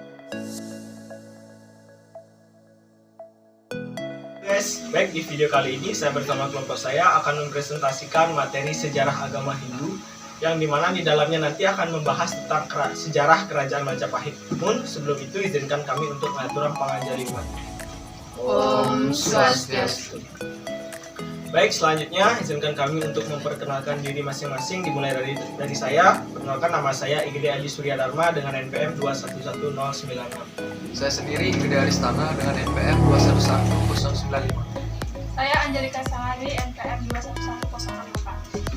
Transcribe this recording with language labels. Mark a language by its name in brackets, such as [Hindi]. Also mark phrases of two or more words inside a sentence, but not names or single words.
[Indonesian] Guys, baik, di video kali ini saya bersama kelompok saya akan mempresentasikan materi sejarah agama Hindu yang dimana di dalamnya nanti akan membahas tentang sejarah kerajaan Majapahit. Namun sebelum itu izinkan kami untuk mengatur [Balinese] panganjali umat. [Sanskrit] Om Swastiastu. [Indonesian] Baik, selanjutnya izinkan kami untuk memperkenalkan diri masing-masing, dimulai dari saya. Perkenalkan, nama saya Igede Aji Surya Dharma dengan NPM 211096. Saya sendiri Igede Aristana dengan NPM 211095. Saya Angelika Sahari, NPM 211084.